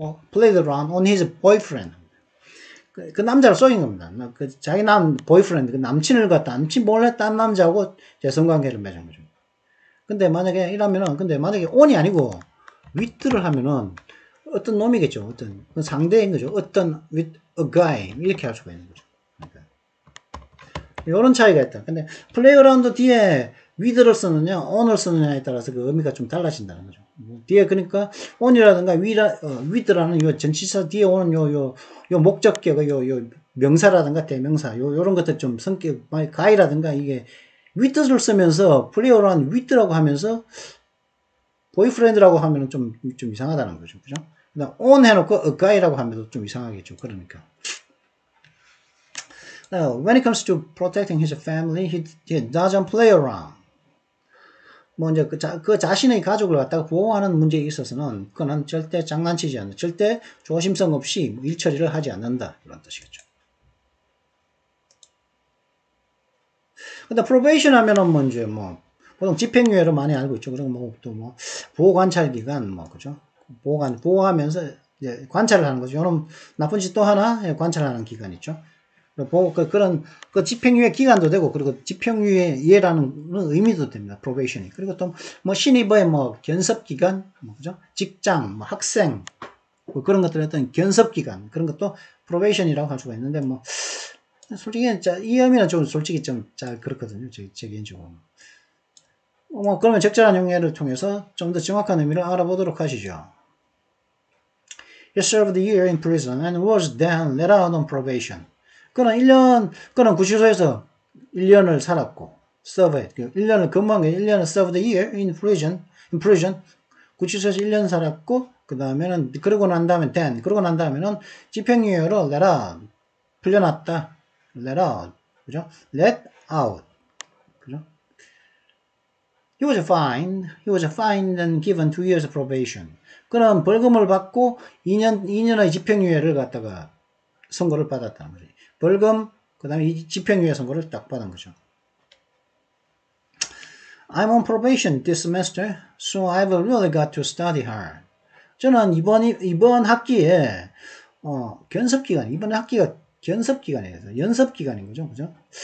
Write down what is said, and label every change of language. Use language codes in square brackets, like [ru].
[en] played around on his boyfriend. [ko] 그 남자를 속인 겁니다. 자기 보이프렌드, 그 남친을 갖다, 남친 몰래 딴 남자하고 재성관계를 맺은 거죠. 근데 만약에 on이 아니고 with를 하면은 어떤 놈이겠죠. 어떤 상대인 거죠. 어떤 [en] with a guy [ko] 이렇게 할 수가 있는 거죠. 그러니까 이런 차이가 있다. 근데 플레이어라운드 뒤에 with를 쓰느냐 on을 쓰느냐에 따라서 그 의미가 좀 달라진다는 거죠. 뒤에 그러니까 on이라든가 with라는 요 전치사 뒤에 오는 요 목적격 요 명사라든가 대명사 요런 것들 좀 성격 guy라든가 이게 with를 쓰면서 플레이어라운드 with라고 하면서 보이프렌드라고 하면 좀 이상하다는 거죠. 그죠? 그다음 on 해놓고 a guy라고 하면 좀 이상하겠죠. 그러니까. [en] When it comes to protecting his family, he doesn't play around. [ko] 뭐 이제 그 자신의 가족을 갖다가 보호하는 문제에 있어서는 그는 절대 장난치지 않는다. 절대 조심성 없이 일 처리를 하지 않는다. 이런 뜻이겠죠. 근데 probation 하면은 뭐 이제 뭐 보통 집행유예로 많이 알고 있죠. 그리고 뭐 또 뭐 보호 관찰 기간 뭐 그죠? 보호하면서 이제 관찰을 하는 거죠. 요런 나쁜 짓 또 하나 관찰하는 기간 있죠. 그런 집행유예 기간도 되고 그리고 집행유예라는 의미도 됩니다. probation이. 그리고 또 뭐 신입의 뭐 견습 기간, 뭐 그죠? 직장, 뭐 학생 뭐 그런 것들의 어떤 견습 기간 그런 것도 probation이라고 할 수가 있는데 뭐 솔직히 이 의미는 좀 솔직히 좀 잘 그렇거든요. 제 개인적으로. 뭐 그러면 적절한 용례를 통해서 좀 더 정확한 의미를 알아보도록 하시죠. [en] He served a year in prison and was then let out on probation. [ko] 그는 구치소에서 1년을 살았고, served, 1년을 근무한 게 1년을 [en] served a year in prison, [ko] 구치소에서 1년 살았고, 그러고 난 다음에는 집행유예로 let out, 풀려났다. [en] let out, 그죠? let out, 그죠? He was fined and given 2 years probation. [ko] 그는 벌금을 받고 2년의 집행유예를 갖다가 선고를 받았다는 거죠. 벌금, 그 다음에 이 집행유예 선고를 딱 받은 거죠. [en] I'm on probation this semester, so I've really got to study hard. [ko] 저는 이번 학기에, 견습기간, 이번 학기가 견습기간이에요. 연습기간인 거죠. 그죠?